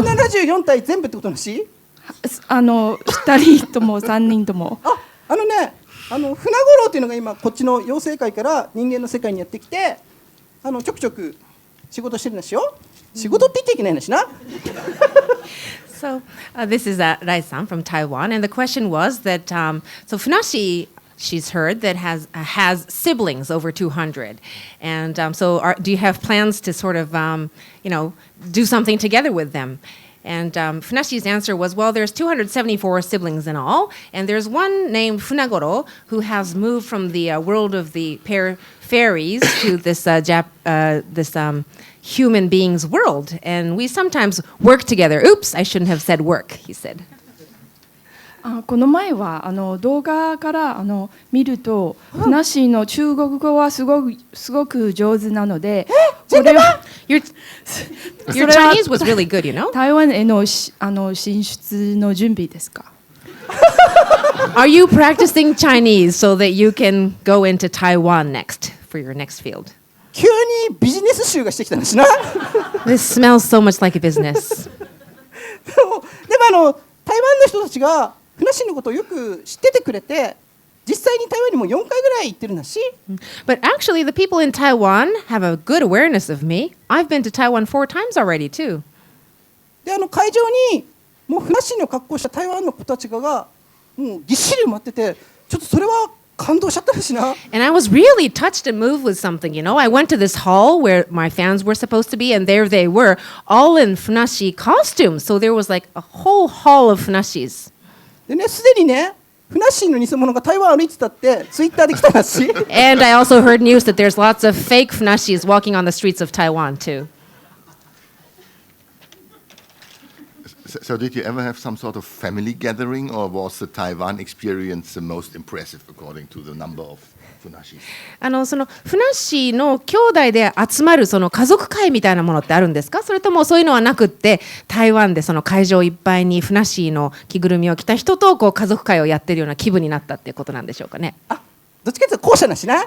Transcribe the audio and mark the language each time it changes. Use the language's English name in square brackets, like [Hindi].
[Japanese] 274体全部ってことなし 2人とも3人とも。船五郎っていうのが今こっちの妖精界から人間の世界にやってきてちょくちょく仕事してるんですよ。仕事って言っちゃいけないんだしな。 [English] So this is Rai-san from Taiwan, and the question was that so Funashi, she's heard that has siblings over 200, and so do you have plans to sort of do something together with them? And Funashi's answer was, well, there's 274 siblings in all, and there's one named Funagoro who has moved from the world of the fairies to this human beings world, and we sometimes work together. Oops, I shouldn't have said work, he said. [Japanese] この前は動画から見ると、ふなっしーの中国語はすごく上手なので、これは [English] Your Chinese was really good, you know. [Japanese] 台湾への進出の準備ですか？ [English] Are you practicing Chinese so that you can go into Taiwan next for your next field? [Japanese] 急にビジネス集がしてきたんですな。 [English] This smells so much like a business. [Japanese] でも台湾の人たちがふなっしーのことをよく知っててくれて、実際に台湾にも4回ぐらい行ってるんだし。 [English] But actually, the people in Taiwan have a good awareness of me. I've been to Taiwan 4 times already, too. [Japanese] で会場にもうふなっしーの格好した台湾の子たちがもうぎっしり埋まってて、ちょっとそれは感動しちゃったしな。 [English] And I was really touched and moved with something, you know. I went to this hall where my fans were supposed to be, and there they were, all in Funashi costumes. So there was like a whole hall of Funashis. [Japanese] でね、すでにね、ふなっしーの偽物が台湾歩いてたってツイッターで来たらしい。 [English] And I also heard news that there's lots of fake Funashis walking on the streets of Taiwan, too. So did you ever have some sort of family gathering, or was the Taiwan experience the most impressive according to the number of Funashis? [Japanese] そのふなっしーの兄弟で集まるその家族会みたいなものってあるんですか？それともそういうのはなくって、台湾でその会場いっぱいにふなっしーの着ぐるみを着た人とこう家族会をやってるような気分になったっていうことなんでしょうかね。どっちかというと後者なしな。